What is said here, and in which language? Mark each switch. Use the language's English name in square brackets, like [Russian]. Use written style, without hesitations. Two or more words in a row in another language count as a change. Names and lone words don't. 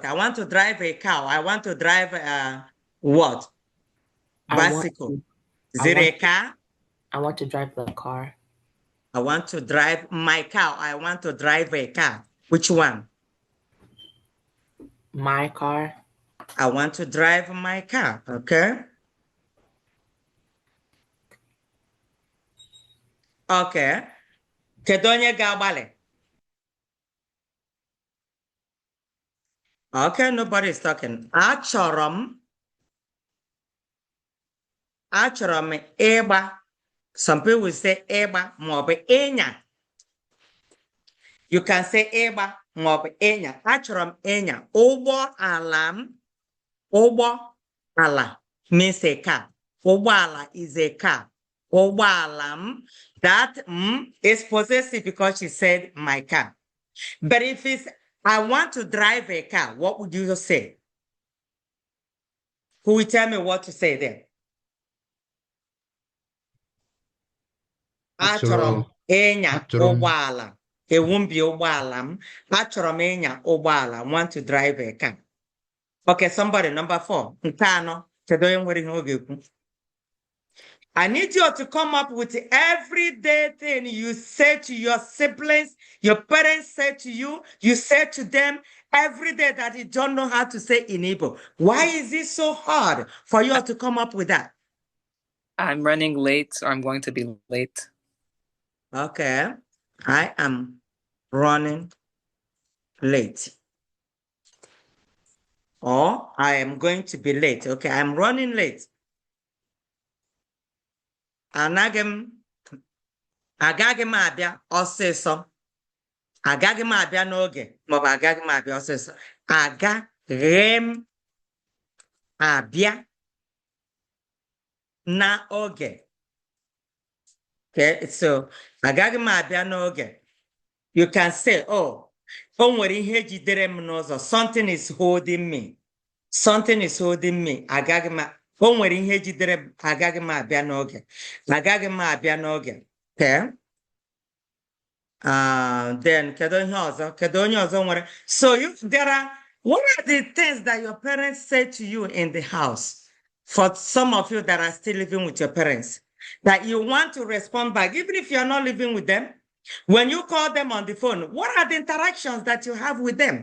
[English] I want to drive a cow. I want to drive what? Bicycle. Is it a car? I want to drive the car. I want to drive my car. I want to drive a car. Which one? My car. I want to drive my car. Okay. Okay. [Igbo] Kedu onye ga-agbalị? [English] Okay, nobody's talking. [Igbo] Achọrọ m ịgba. [English] Some people say [Igbo] ịgba maọbụ ịnya. [English] You can say [Igbo] ịgba maọbụ ịnya. Achọrọ m ịnya. Ụgbọ ala [English] means a car. [Igbo] Ụgbọ ala [English] is a car. [Igbo] Ụgbọ ala m. [English] That is possessive because she said my car. But if it's I want to drive a car, what would you say? Who will tell me what to say there? [Igbo] Achọrọ m ịnya ụgbọala. [English] It won't be [Igbo] ụgbọala m. Achọrọ m ịnya ụgbọala. [English] Want to drive a car. Okay, somebody, number 4. [Igbo] Nke anọ. Kedu onye nwere ihe ọ ga-ekwu? [English] I need you to come up with everyday thing you say to your siblings, your parents say to you, you say to them every day that you don't know how to say in Igbo. Why is it so hard for you to come up with that? I'm running late, or I'm going to be late. Okay. I am running late. Or I am going to be late. Okay, I'm running late. [Igbo] Agaghị m abịa ọsịsọ. Agaghị m abịa n'oge maọbụ agaghị m abịa ọsịsọ. Agaghị m abịa n'oge. Okay, so agaghị m abịa n'oge. [English] You can say, [Igbo] oh, o nwere ihe jidere m n'ụzọ. [English] Something is holding me. Something is holding me. [Igbo] Agaghị m o nwere ihe jidere m, agaghị m abịa n'oge. Agaghị m abịa n'oge. Okay. Then kedu ihe ọzọ? Kedu onye ọzọ nwere? [English] So what are the things that your parents say to you in the house? For some of you that are still living with your parents, that you want to respond back, even if you're not living with them, when you call them on the phone, what are the interactions that you have with them?